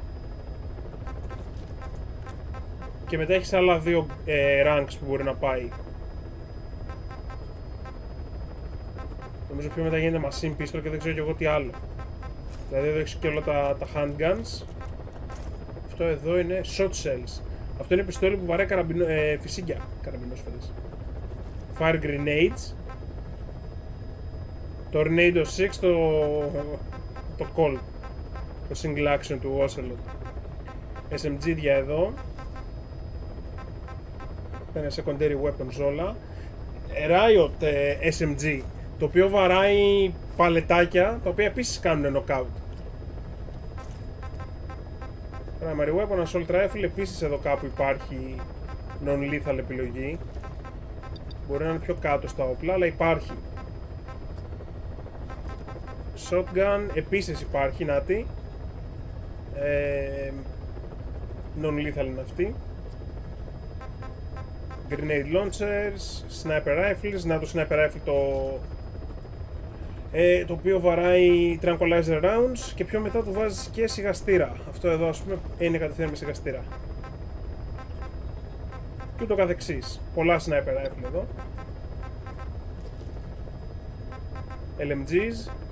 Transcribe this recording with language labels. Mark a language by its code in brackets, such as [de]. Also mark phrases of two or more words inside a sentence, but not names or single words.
[el] Και μετά έχεις άλλα 2 ranks που μπορεί να πάει. Νομίζω πιο μετά γίνεται [en] machine pistol [el] και δεν ξέρω και εγώ τι άλλο. Δηλαδή εδώ έχεις και όλα τα handguns. Αυτό εδώ είναι [en] shot shells. [el] Αυτό είναι πιστόλι που βαράει φυσίγγια, καραμπινόσφαιρες. [en] Fire grenades. [el] Tornado 6, το Colt. Το [en] single action [el] του Ocelot. SMG δια εδώ. Είναι [en] secondary weapons [el] όλα. Riot SMG, το οποίο βαράει παλετάκια, τα οποία επίσης κάνουν knockout. [en] Primary weapon, assault rifle, [el] επίσης εδώ κάπου υπάρχει non-lethal επιλογή. Μπορεί να είναι πιο κάτω στα όπλα, αλλά υπάρχει. Shotgun, επίσης υπάρχει, νάτι. Non-lethal είναι αυτή. [en] Grenade launchers, sniper rifles, [el] να το [en] sniper rifle [el] το οποίο βαράει [en] tranquilizer rounds [el] και πιο μετά του βάζεις και σιγαστήρα. Αυτό εδώ ας πούμε είναι κατευθείαν με σιγαστήρα. Και ούτω καθεξής. Πολλά [en] sniper rifle [el] εδώ. LMGs.